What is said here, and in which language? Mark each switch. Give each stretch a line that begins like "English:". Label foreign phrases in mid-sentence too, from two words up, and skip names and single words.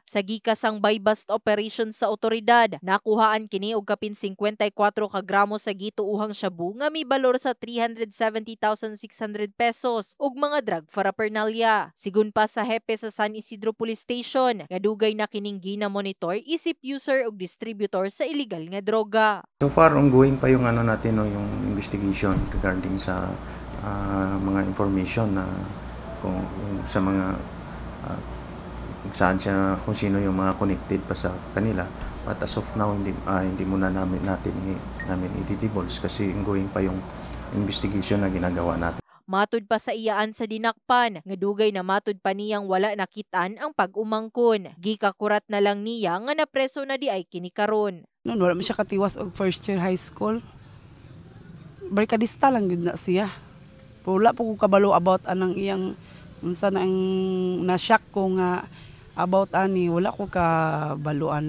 Cebuano: Sa gikas ang
English: buy-bust operation
Cebuano: sa otoridad, nakuhaan kini og kapin 54 ka gramo sa gituuhang shabu nga may balor sa 370,600 pesos ug mga
English: drug paraphernalia.
Cebuano: Sigun pa sa hepe sa San Isidro Police Station, nga dugay na kining gina-monitor isip user ug distributor sa illegal nga droga.
English: So far,
Filipino: ongoing pa yung natin, no, yung investigation regarding sa mga information na kung sa mga kung saan siya, kung sino yung mga connected pa sa kanila.
English: But as of now,
Filipino: hindi muna namin i-divulge kasi ongoing pa yung investigation na ginagawa natin.
Cebuano: Matud pa sa iyaan sa dinakpan, nga dugay na matud pa niyang wala nakitaan ang pag-umangkon. Gikakurat na lang niya nga napreso na di ay kini karon. Noon wala man siya katiwas og
English: first year high school.
Cebuano: Barkadista lang gyud na siya. Wala po ko kabalo about anang iyang unsa na ang na-shock ko nga about ani, wala ko kabaluan.